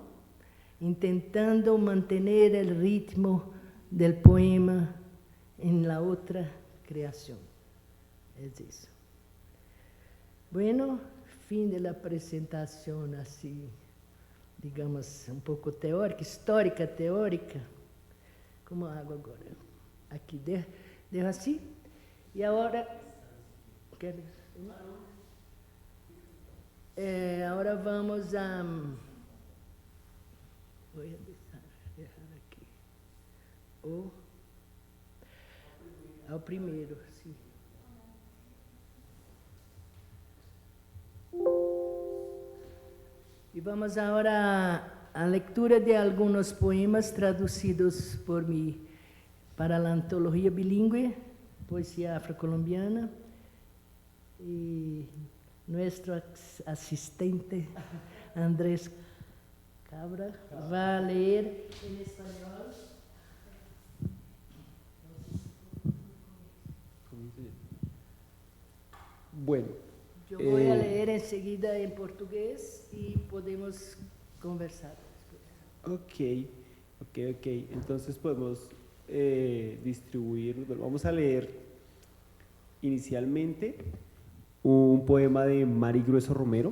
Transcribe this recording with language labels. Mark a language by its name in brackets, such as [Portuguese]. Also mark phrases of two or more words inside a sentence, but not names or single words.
[Spanish] Intentando mantener el ritmo del poema en la otra creación. Es eso. Bueno, fin de la presentación así, digamos, un poco teórica, histórica, teórica. ¿Cómo hago agora? Aqui, dejo assim. [Portuguese] E agora [Spanish] ¿Quieres? Ahora vamos a... voy a dejar aquí. [Portuguese] Ao primeiro, sim. E vamos agora à leitura de alguns poemas traduzidos por mim para a antologia bilíngue, poesia afrocolombiana. E nosso assistente Andrés Cabra vai ler em espanhol. [Spanish] Bueno. Yo voy a leer enseguida en portugués y podemos conversar después. Ok. Entonces podemos distribuir, vamos a leer inicialmente un poema de Mari Grueso Romero.